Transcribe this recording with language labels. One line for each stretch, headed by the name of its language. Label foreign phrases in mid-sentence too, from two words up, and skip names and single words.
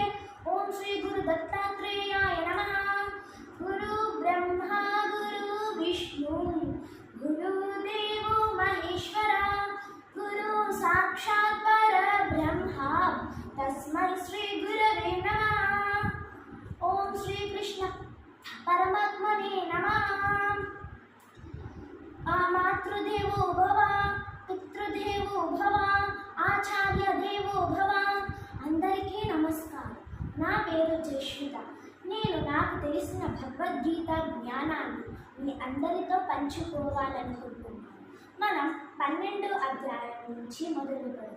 Sanskrit: ओम श्री गुरु दत्तात्रेयाय नमः। गुरु ब्रह्मा गुरु विष्णु गुरुदेवो महेश्वरा गुरु साक्षात् परब्रह्मा तस्मै श्री गुरवे नमः। ओम श्री कृष्ण परमात्मने नमः। मातृदेवो भव, पितृदेवो भव, आचार्य देवो भव.
Telugu: అందరికీ నమస్కారం. నా పేరు జశ్విత. నేను నాకు తెలిసిన భగవద్గీత జ్ఞానాన్ని మీ అందరితో పంచుకోవాలనుకుంటున్నాను. మనం 12వ అధ్యాయం నుంచి మొదలు పెడదాం.